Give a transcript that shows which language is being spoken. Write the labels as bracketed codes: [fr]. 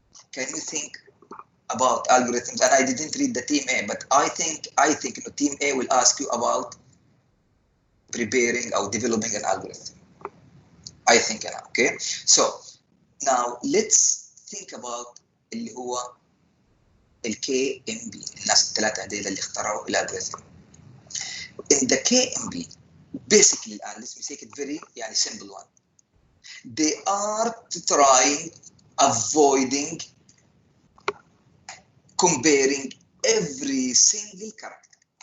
[en] Can you think about algorithms? And I didn't read the team A, but I think team A will ask you about preparing or developing an algorithm. I think, okay. So now let's think about [ar] اللي هو [en] KMB. [ar] الناس الثلاثة هذول اللي اخترعوا الالجوريثم. [en] In the KMB, basically [ar] الآن [en] let's make it very [ar] يعني [en] simple one. They are trying avoiding comparing every single character.